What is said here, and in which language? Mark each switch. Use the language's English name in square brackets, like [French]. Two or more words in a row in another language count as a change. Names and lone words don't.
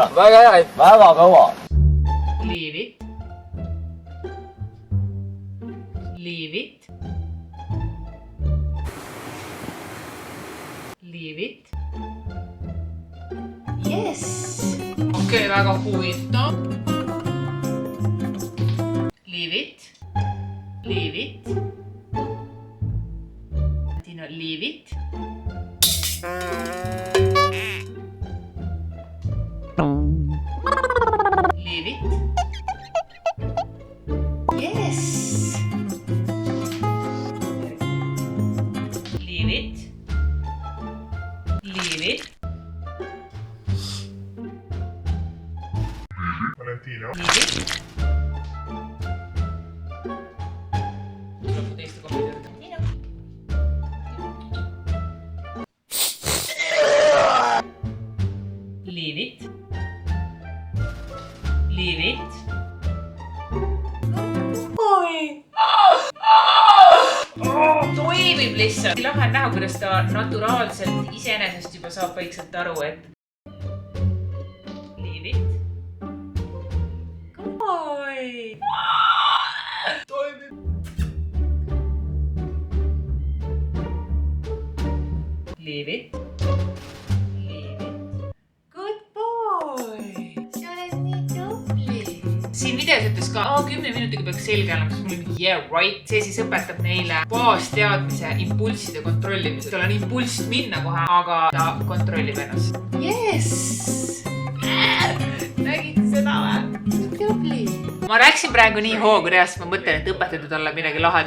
[Estonian] Väga hea, väga kõva. [English] Leave it. Leave it. Leave it. Yes. [Estonian] Okei, väga huvitav. [English] Leave it. Leave it. Tino, leave it. Leave it. Yes. Leave it. Leave it. Valentino. Leave it. [Estonian] Tuleb teiste kommenteerida. [English] Leave it. Leave it. [Estonian] Toimib lihtsalt. Lahe on näha, kuidas ta naturaalselt iseenesest juba saab vaikselt aru, et [English] leave it. [Estonian] Oi. Toimib. [English] Leave it. [Estonian] Siin videos ütles ka, 10 minutiga peaks selge olema, siis mul oli [English] yeah, right. [Estonian] See siis õpetab neile baasteadmise impulsside kontrollimise. Tal on impulss minna kohe, aga ta kontrollib ennast. Yes! Nägid seda või? Ma rääksin praegu nii hoogu reast, ma mõtlen, et õpetada talle midagi lahedat.